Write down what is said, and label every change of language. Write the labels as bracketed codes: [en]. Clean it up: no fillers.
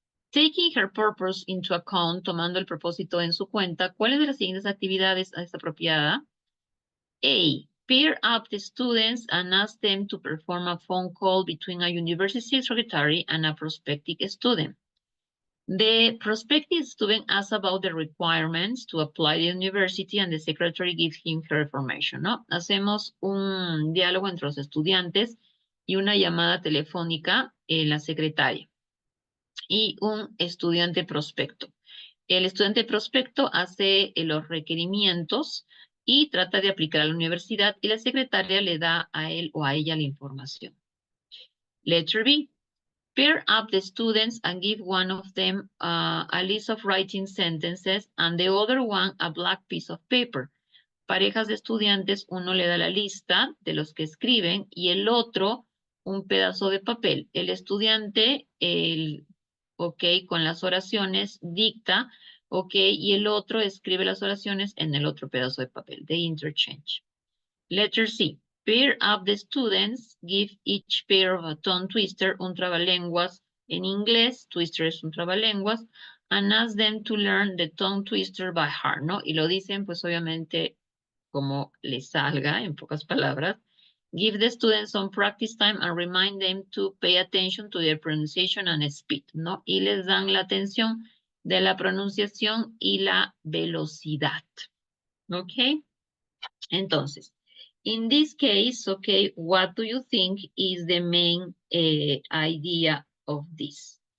[en] Taking her purpose into account, [es] tomando el propósito en su cuenta, ¿cuáles de las siguientes actividades es apropiada? [en] A. Pair up the students and ask them to perform a phone call between a university secretary and a prospective student. The prospective student asks about the requirements to apply to the university and the secretary gives him her information, ¿no? [es] Hacemos un diálogo entre los estudiantes y una llamada telefónica en la secretaria y un estudiante prospecto. El estudiante prospecto hace los requerimientos y trata de aplicar a la universidad y la secretaria le da a él o a ella la información. [en] Letter B. Pair up the students and give one of them a list of writing sentences and the other one a black piece of paper. [es] Parejas de estudiantes, uno le da la lista de los que escriben y el otro un pedazo de papel. El estudiante, ok, con las oraciones dicta, ok, y el otro escribe las oraciones en el otro pedazo de papel. [en] They interchange. Letter C. Pair up the students, give each pair of a tongue twister, [es] un trabalenguas en inglés, twister es un trabalenguas, [en] and ask them to learn the tongue twister by heart, ¿no? [es] Y lo dicen, pues obviamente, como les salga, en pocas palabras. [en] Give the students some practice time and remind them to pay attention to their pronunciation and speed, ¿no? [es] Y les dan la atención de la pronunciación y la velocidad, ¿ok? Entonces, [en] in this case, okay, what do you think is the main idea of this?